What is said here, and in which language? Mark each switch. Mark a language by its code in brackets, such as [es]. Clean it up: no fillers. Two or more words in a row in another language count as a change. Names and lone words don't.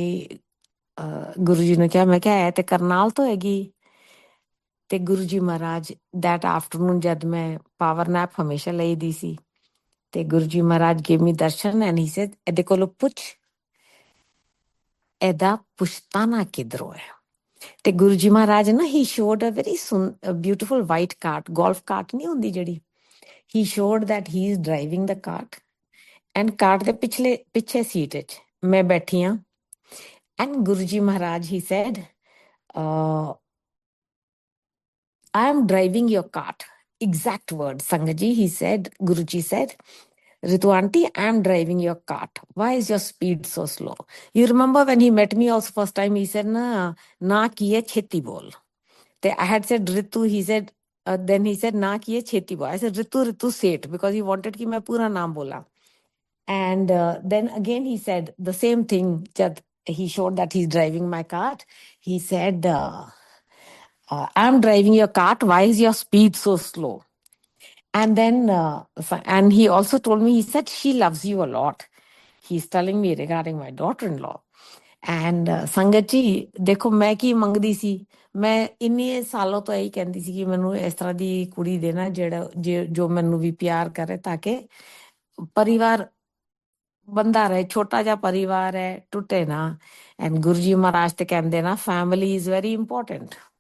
[pa] ਜੀ ਨੇ ਕਿਹਾ ਮੈਂ ਕਿਹਾ ਹੈ ਤੇ ਕਰਨਾਲ ਤੋਂ ਹੈਗੀ ਤੇ ਗੁਰੂ ਜੀ ਮਹਾਰਾਜ [en] that afternoon [pa] ਜਦ ਮੈਂ [en] power nap [pa] ਹਮੇਸ਼ਾ ਲਈਦੀ ਸੀ ਤੇ ਗੁਰੂ ਜੀ ਮਹਾਰਾਜ [en] gave me [pa] ਦਰਸ਼ਨ [en] and he said [pa] ਇਹਦੇ ਕੋਲੋਂ ਪੁੱਛ ਇਹਦਾ ਪੁਸ਼ਤਾਨਾ ਕਿਧਰੋਂ ਹੈ ਤੇ ਗੁਰੂ ਜੀ ਮਹਾਰਾਜ ਨਾ [en] he showed a very beautiful white cart golf cart [pa] ਨਹੀਂ ਹੁੰਦੀ ਜਿਹੜੀ [en] he showed that he is driving the cart and [pa] ਕਾਰਟ ਦੇ ਪਿੱਛੇ ਸੀਟ ਵਿੱਚ ਮੈਂ ਬੈਠੀ ਹਾਂ [en] and ਗੁਰੂ ਜੀ ਮਹਾਰਾਜ he said I am driving your cart. Exact words, Sangaji. He said, Guruji said, Ritu auntie, I am driving your cart. Why is your speed so slow? You remember when he met me also first time, he said, [pa] ਨਾ ਕੀਏ ਛੇਤੀ ਬੋਲ. [en] I had said Ritu, he said, then he said, [pa] ਨਾ ਕੀਏ ਛੇਤੀ ਬੋਲ. [en] I said, Ritu, say it, because he wanted [pa] ਕਿ ਮੈਂ ਪੂਰਾ ਨਾਮ ਬੋਲਾਂ. [en] And then again he said the same thing, jad he showed that he's driving my cart. He said, I'm driving your cart. Why is your speed so slow? And then, and he also told me, he said, she loves you a lot. He's telling me regarding my daughter-in-law. [pa] And ਸੰਗਤ ਜੀ ਦੇਖੋ ਮੈਂ ਕੀ ਮੰਗਦੀ ਸੀ ਮੈਂ ਇੰਨੇ ਸਾਲੋਂ ਤੋਂ ਇਹੀ ਕਹਿੰਦੀ ਸੀ ਕਿ ਮੈਨੂੰ ਇਸ ਤਰ੍ਹਾਂ ਦੀ ਕੁੜੀ ਦੇਣਾ ਜੋ ਮੈਨੂੰ ਵੀ ਪਿਆਰ ਕਰੇ ਤਾਂ ਕਿ ਪਰਿਵਾਰ ਬੰਦਾ ਰਹੇ ਛੋਟਾ ਜਿਹਾ ਪਰਿਵਾਰ ਹੈ ਟੁੱਟੇ ਨਾ ਐਂਡ ਗੁਰੂ ਜੀ ਮਹਾਰਾਜ ਤੇ ਕਹਿੰਦੇ ਨਾ [en] family is very important